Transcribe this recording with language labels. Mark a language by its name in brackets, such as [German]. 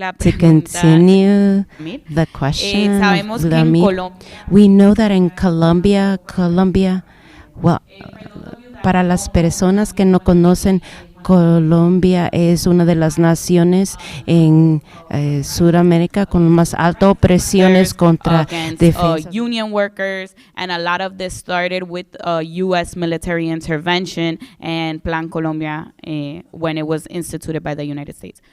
[English] to continue the question, [Spanish] sabemos que en Colombia, [English] we know that in Colombia, well, [Spanish] para las personas que no conocen, Colombia es una de las naciones en Sudamérica con más altas presiones contra defensa. [English] Union workers, and a lot of this started with U.S. military intervention and Plan Colombia when it was instituted by the United States.